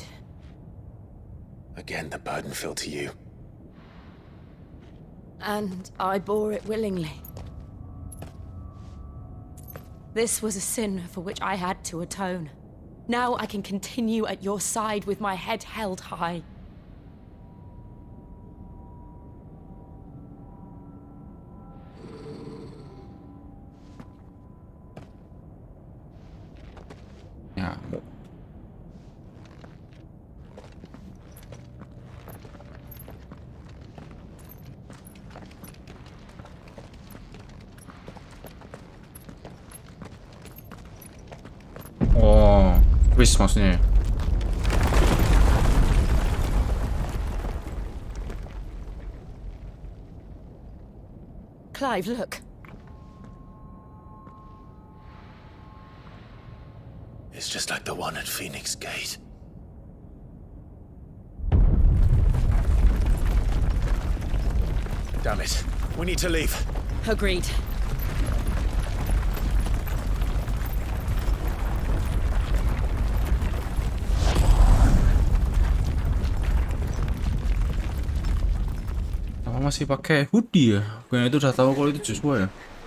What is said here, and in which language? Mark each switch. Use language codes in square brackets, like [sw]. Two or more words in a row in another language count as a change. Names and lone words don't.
[en] Again, the burden fell to you. And I bore it willingly. This was a sin for which I had to atone. Now I can continue at your side with my head held high. Ya. [id] Oh, wis maksudnya. [en] Clive, look. It's just like the one at Phoenix Gate. Damn it. We need to leave. Agreed. [id] Apa masih pakai hoodie ya? Bukan itu udah tahu kalau itu Joshua ya?